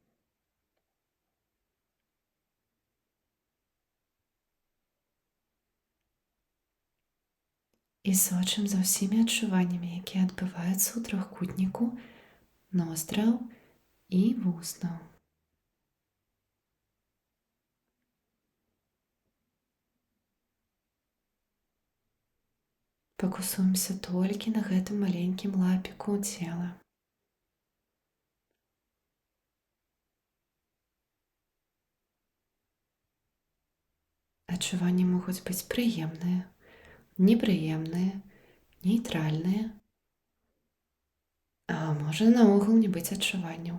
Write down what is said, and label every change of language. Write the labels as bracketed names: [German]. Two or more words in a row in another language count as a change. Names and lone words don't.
[Ukrainian] І сочим за всіми відчуваннями, які відбуваються у трьохкутнику ноздрів і вуснов. Фокусуемся тільки [Belarusian] на гэтым маленькім лапіку цела. Адчуванні могуць быць прыемныя, непрыемныя, нейтральныя, а можа наогул не быць адчуванняў.